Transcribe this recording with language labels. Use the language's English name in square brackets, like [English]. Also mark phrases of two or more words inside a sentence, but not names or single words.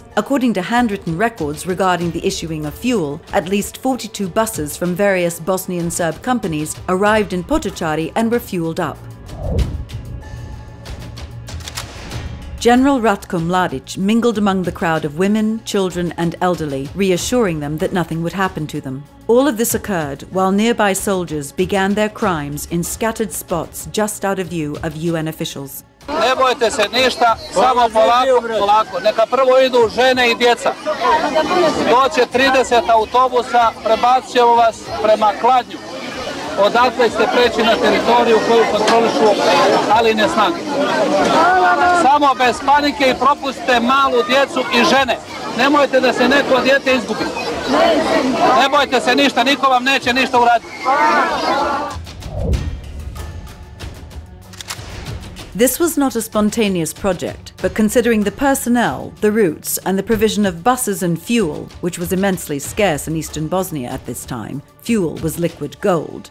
[English] According to handwritten records regarding the issuing of fuel, at least 42 buses from various Bosnian Serb companies arrived in Potocari and were fueled up. General Ratko Mladic mingled among the crowd of women, children and elderly, reassuring them that nothing would happen to them. All of this occurred while nearby soldiers began their crimes in scattered spots just out of view of UN officials. [Serbian] Ne bojte se ništa, samo polako. Neka prvo idu žene i djeca. Doće 30 autobusa, prebacit ćemo vas prema Kladnju. Odatle ste preći na teritoriju koju kontrolišu aline snage. Samo bez panike i propustite malu djecu i žene. Nemojte da se neko dijete izgubi. Ne bojte se ništa, niko vam neće ništa uraditi. [English] This was not a spontaneous project, but considering the personnel, the routes, and the provision of buses and fuel, which was immensely scarce in eastern Bosnia at this time, fuel was liquid gold.